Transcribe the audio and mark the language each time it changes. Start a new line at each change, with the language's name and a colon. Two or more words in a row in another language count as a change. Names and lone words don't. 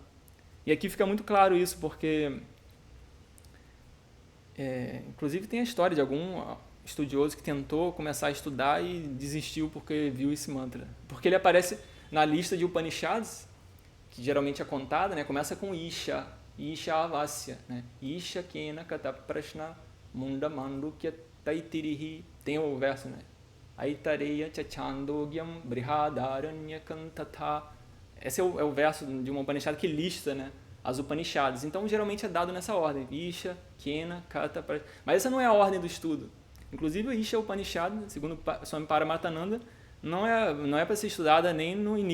Portuguese: E aqui fica muito claro isso, porque inclusive tem a história de algum estudioso que tentou começar a estudar e desistiu porque viu esse mantra. Porque ele aparece na lista de Upanishads, que geralmente é contada, né? Começa com Isha Avasya, né?
Sanskrit: Isha Kena Kata Prashna Munda Mandukya Taitirihi.
Portuguese: Tem o verso, né?
Sanskrit: Aitareya Chachandogyam Brihadaranyakam Tatha.
Portuguese: Esse é o verso de uma Upanishad que lista, né, as Upanishads. Então, geralmente é dado nessa ordem. Isha, Kena, Kata, Prashna. Mas essa não é a ordem do estudo. Inclusive, o Isha Upanishad, segundo Swami Paramahansa, não é para ser estudada nem no início.